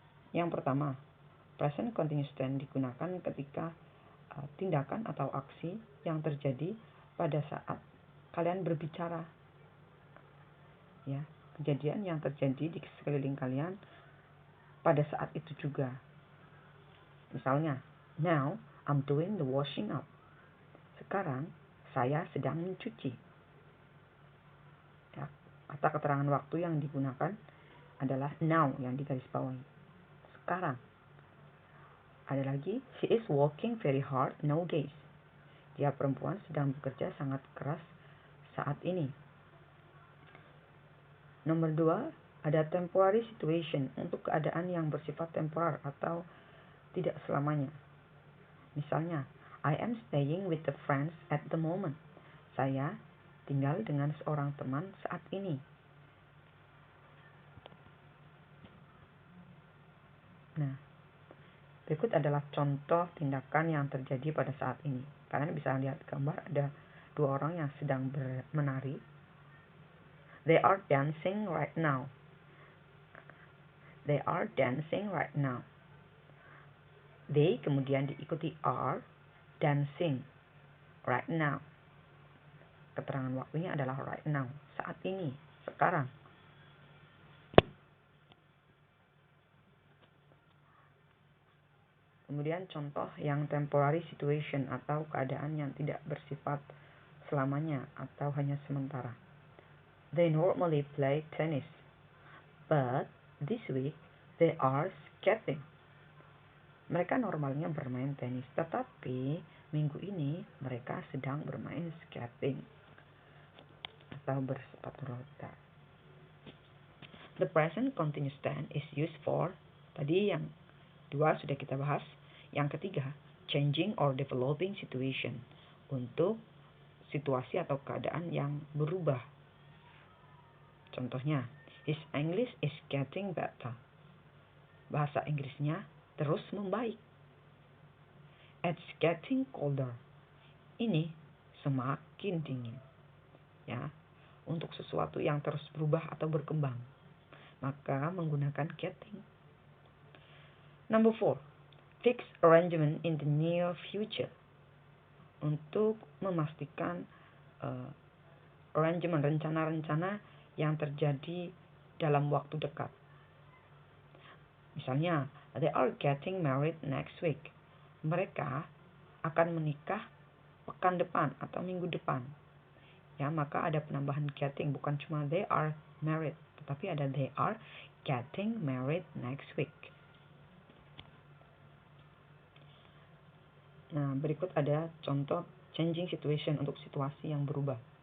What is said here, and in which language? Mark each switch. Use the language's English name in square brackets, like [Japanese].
[Indonesian] Yang pertama, present continuous tense digunakan ketika tindakan atau aksi yang terjadi pada saat kalian berbicara. Ya, kejadian yang terjadi di sekeliling kalian pada saat itu juga. [English] Misalnya, now I'm doing the washing up. [Indonesian] Sekarang saya sedang mencuci. Ya, kata keterangan waktu yang digunakan adalah now yang digarisbawahi. Sekarang. Ada lagi, [English] she is working very hard nowadays. [Indonesian] Dia perempuan sedang bekerja sangat keras saat ini. Nomor 2, ada temporary situation untuk keadaan yang bersifat temporer atau tidak selamanya. [English] Misalnya, I am staying with the friends at the moment. [Indonesian] Saya tinggal dengan seorang teman saat ini. Nah, berikut adalah contoh tindakan yang terjadi pada saat ini. Kalian bisa lihat gambar, ada dua orang yang sedang menari. [English] They are dancing right now. They are dancing right now. They [Indonesian] kemudian diikuti [English] are dancing right now. [Indonesian] Keterangan waktunya adalah right now, saat ini, sekarang. Kemudian contoh yang temporary situation atau keadaan yang tidak bersifat selamanya atau hanya sementara. [English] They normally play tennis, but this week they are skating. [Indonesian] Mereka normalnya bermain tenis, tetapi minggu ini mereka sedang bermain skating atau bersepatu roda. [English] The present continuous tense is used for, [Indonesian] tadi yang 2 sudah kita bahas. Yang ketiga, [English] changing or developing situation, [Indonesian] untuk situasi atau keadaan yang berubah. [English] Contohnya, his English is getting better. [Indonesian] Bahasa Inggrisnya terus membaik. [English] It's getting colder. [Indonesian] Ini semakin dingin. Ya, untuk sesuatu yang terus berubah atau berkembang. maka menggunakan getting. [English] Number 4, fixed arrangement in the near future. [Indonesian] Untuk memastikan arrangement, rencana-rencana yang terjadi dalam waktu dekat. [English] Misalnya, they are getting married next week. [Indonesian] Mereka akan menikah pekan depan atau minggu depan. Ya, maka ada penambahan getting, bukan cuma they are married, tetapi ada [English] they are getting married next week. [Indonesian] Nah, berikut ada contoh changing situation untuk situasi yang berubah.